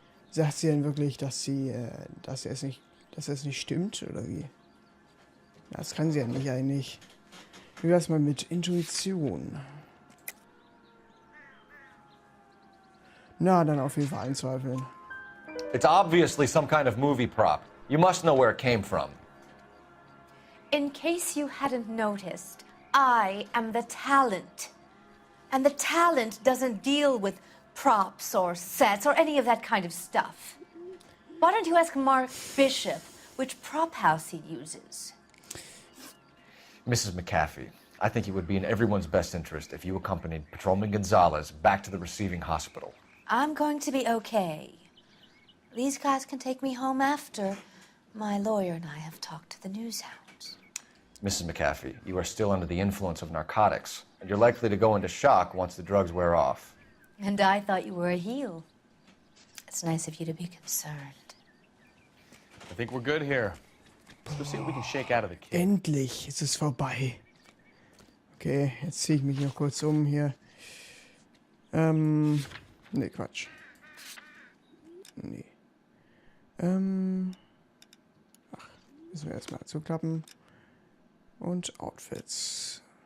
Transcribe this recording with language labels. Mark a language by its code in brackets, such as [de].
[de] Sagt sie denn wirklich, dass es nicht stimmt, oder wie? Das kann sie ja nicht eigentlich. Wie wär's mal mit Intuition? Na, dann auf jeden Fall einzweifeln. [en] It's obviously some kind of movie prop. You must know where it came from. In case you hadn't noticed, I am the talent. And the talent doesn't deal with props or sets or any of that kind of stuff. Why don't you ask Mark Bishop which prop house he uses? Mrs. McAfee, I think it would be in everyone's best interest if you accompanied Patrolman Gonzalez back to the receiving hospital. I'm going to be okay. These guys can take me home after my lawyer and I have talked to the news hounds. Mrs. McAfee, you are still under the influence of narcotics, and you're likely to go into shock once the drugs wear off. And I thought you were a heel. It's nice of you to be concerned. I think we're good here. Let's see what we can shake out of the kid. [de] Endlich ist es vorbei. Okay, jetzt ziehe ich mich noch kurz um hier. Nee, Quatsch. Nee. Ach, müssen wir erstmal zuklappen. Und Outfits.